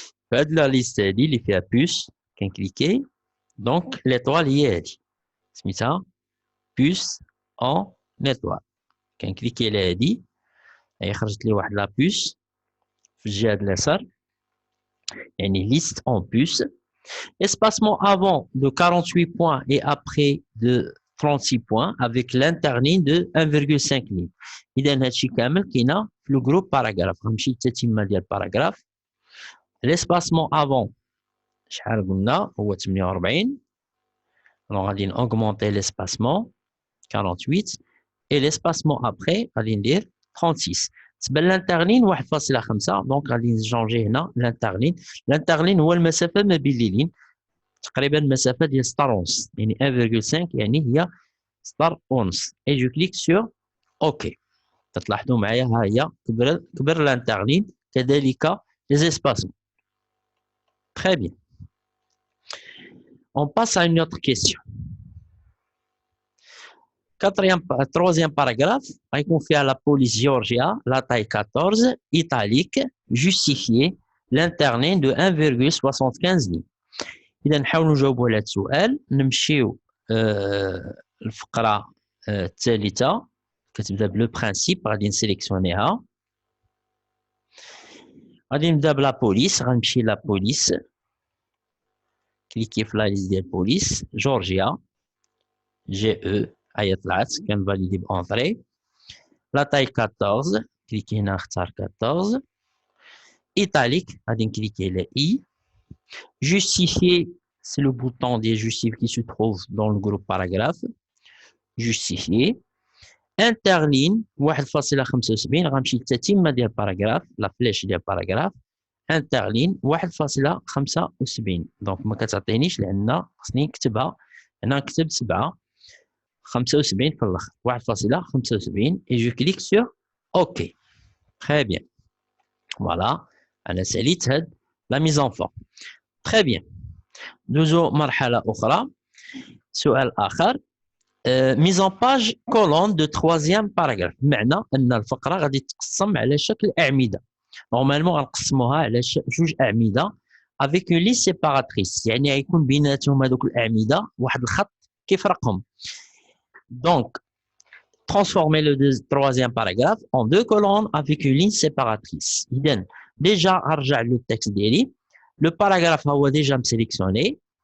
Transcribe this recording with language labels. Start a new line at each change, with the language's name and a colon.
Arabic: في هاد لا ليست هادي اللي فيها puce كنكليكي. دونك l'étoile هي هادي سميتها puce en étoile. كنكليكي على هادي هي خرجت لي واحد لا puce في الجهة اليسار، يعني liste en puce.
French: Espacement avant de 48 points et après de 36 points avec l'interligne de 1,5 ligne.
Arabic: إذا هادشي كامل كاينة في لو جروب باراغراف. غنمشي للتتمة ديال الباراغراف.
French: L'espacement avant
Arabic: شحال قلنا هو 48.
French: Alors غادي نأوغمونتي l'espacement 48 et l'espacement après
Arabic: غادي ندير
French: 36.
Arabic: بالنسبة للانترلين 1.5. دونك غادي نشونجي هنا الانترلين. الانترلين هو المسافة ما بين لي لين، تقريبا مسافة ديال 6.5 يعني 1.5 يعني هي 6.5.
French: et je clique sur OK.
Arabic: تلاحظوا معايا ها هي كبر الانترلين كذلك
French: les espacements. Très bien. On passe à une autre question. Troisième paragraphe, on fait à la police Georgia, la taille 14, italique, justifié, l'internet de 1,75 lignes.
Arabic: إذا نحاول نجاوبوا على هذا السؤال. نمشيو الفقرة الثالثة كتبدا بلو برانسيب غادي نسيليكسيونيها. غادي نبدا بلا بوليس. غنمشي لا بوليس، كليكي في لا ليست ديال بوليس جورجيا جي او هي طلعت كنفاليدي بونطري. لا تاي 14 كليكي هنا نختار 14. ايطاليك غادي نكليكي على اي.
French: Justifier, c'est le bouton des justifiés qui se trouve dans le groupe paragraphe. Justifier.
Arabic: Interligne 1.75 غنمشي للتتمة ديال الباراغراف، لا فليش ديال الباراغراف. انترلين 1.75 دونك ما كتعطينيش لان خصني نكتبها هنا. نكتب 7.75 في الاخر 1.75
French: et je clique sur OK. Très bien.
Arabic: Voilà, انا ساليت هاد لا ميز ان فورم.
French: Très bien.
Arabic: ندوزو مرحلة أخرى. سؤال آخر.
French: mise en page colonne de troisième paragraphe.
Arabic: بمعنى أن الفقرة غادي تقسم على شكل أعمدة. نورمالمون غنقسموها على جوج أعمدة
French: avec une ligne séparatrice.
Arabic: يعني غيكون بيناتهم هذوك الأعمدة واحد الخط كيفرقهم.
French: Donc, transformer le troisième paragraphe en deux colonnes avec une ligne séparatrice.
Arabic: إذن déjà غنرجع للتكست ديالي.
French: Le paragraphe هو déjà sélectionné.